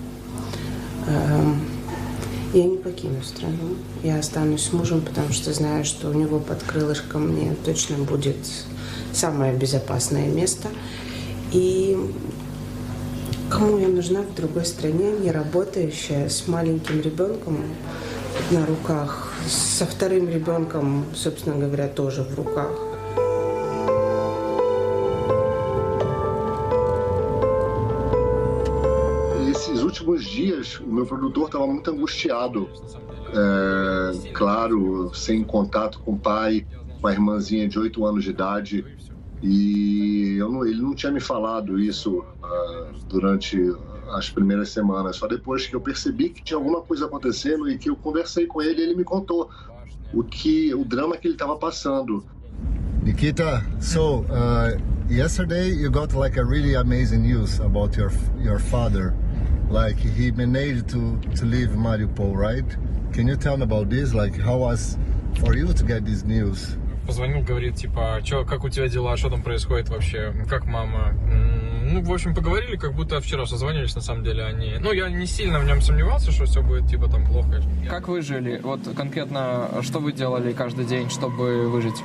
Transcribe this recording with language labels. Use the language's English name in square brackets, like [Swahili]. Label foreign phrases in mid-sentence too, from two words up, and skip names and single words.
[Russian] Я не покину страну, я останусь с мужем, потому что знаю, что у него под крылышком мне точно будет самое безопасное место. И кому я нужна в другой стране, не работающая, с маленьким ребенком на руках, со вторым ребенком, собственно говоря, тоже в rukах. [Portuguese] Esses últimos dias, o meu produtor estava muito angustiado, claro, sem contato com o pai, com a irmãzinha de 8 anos de idade, e ele não tinha me falado isso durante as primeiras semanas, só depois que eu percebi que tinha alguma coisa acontecendo e que eu conversei com ele, ele me contou o drama que ele estava passando. [English] Nikita, so yesterday you got like a really amazing news about your father. Like he managed to leave Mariupol, right? Can you tell me about this? Like how was for you to get this news? [Russian] Позвонил, говорит, типа, как у тебя дела, что там происходит вообще, как мама. Ну, в общем, поговорили, как будто вчера созвонились, на самом деле они. Ну, я не сильно в нем сомневался, что все будет, типа, там плохо. Как вы жили? Вот конкретно, что вы делали каждый день, чтобы выжить?